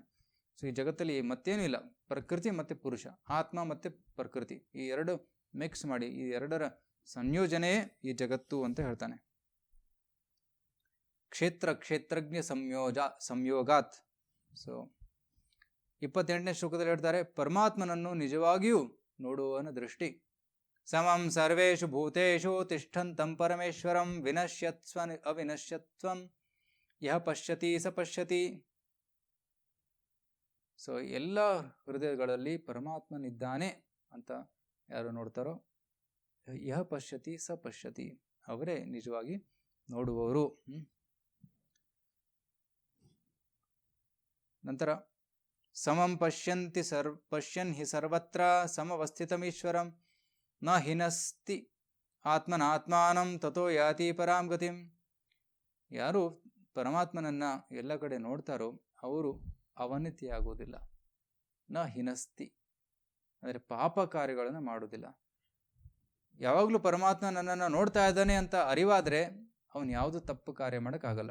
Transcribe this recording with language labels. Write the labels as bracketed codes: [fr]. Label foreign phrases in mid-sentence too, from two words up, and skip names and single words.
[kn] ಈ ಜಗತ್ತಲ್ಲಿ ಮತ್ತೇನೂ ಇಲ್ಲ, ಪ್ರಕೃತಿ ಮತ್ತೆ ಪುರುಷ, ಆತ್ಮ ಮತ್ತೆ ಪ್ರಕೃತಿ, ಈ ಎರಡು ಮಿಕ್ಸ್ ಮಾಡಿ, ಈ ಎರಡರ ಸಂಯೋಜನೆಯೇ ಈ ಜಗತ್ತು ಅಂತ ಹೇಳ್ತಾನೆ. [sa] ಕ್ಷೇತ್ರಜ್ಞ ಸಂಯೋಗಾತ್. [kn] 28ನೇ ಶ್ಲೋಕದಲ್ಲಿ ಹೇಳ್ತಾರೆ, ಪರಮಾತ್ಮನನ್ನು ನಿಜವಾಗಿಯೂ ನೋಡುವವನ ದೃಷ್ಟಿ. [sa] ಸಮಂ ಸರ್ವೇಷು ಭೂತೇಷು ತಿಷ್ಠಂತಂ ಪರಮೇಶ್ವರಂ ವಿನಶ್ಯತ್ಸ್ವ ಅವಿನಶ್ಯತ್ವಂ ಯಹ ಪಶ್ಯತಿ ಸ ಪಶ್ಯತಿ. [kn] ಎಲ್ಲ ಹೃದಯಗಳಲ್ಲಿ ಪರಮಾತ್ಮನಿದ್ದಾನೆ ಅಂತ ಯಾರು ನೋಡ್ತಾರೋ, [sa] ಯಹ ಪಶ್ಯತಿ ಸ ಪಶ್ಯತಿ, [kn] ಅವರೇ ನಿಜವಾಗಿ ನೋಡುವವರು. [sa] ನಂತರ ಸಮಂ ಪಶ್ಯನ್ ಹಿ ಸರ್ವತ್ರ ಸಮವಸ್ಥಿತಮೀಶ್ವರಂ ನ ಹಿನಸ್ತಿ ಆತ್ಮನಾತ್ಮಾನಂ ತಥೋ ಯಾತಿ ಪರಾಂ ಗತಿಂ. [kn] ಯಾರು ಪರಮಾತ್ಮನನ್ನ ಎಲ್ಲ ಕಡೆ ನೋಡ್ತಾರೋ ಅವರು ಅವನತಿಯಾಗುವುದಿಲ್ಲ. [sa] ನ ಹಿನಸ್ತಿ [kn] ಅಂದರೆ ಪಾಪ ಕಾರ್ಯಗಳನ್ನು ಮಾಡುವುದಿಲ್ಲ. ಯಾವಾಗಲೂ ಪರಮಾತ್ಮ ನನ್ನನ್ನು ನೋಡ್ತಾ ಇದ್ದಾನೆ ಅಂತ ಅರಿವಾದರೆ ಅವನು ಯಾವುದು ತಪ್ಪು ಕಾರ್ಯ ಮಾಡೋಕ್ಕಾಗಲ್ಲ.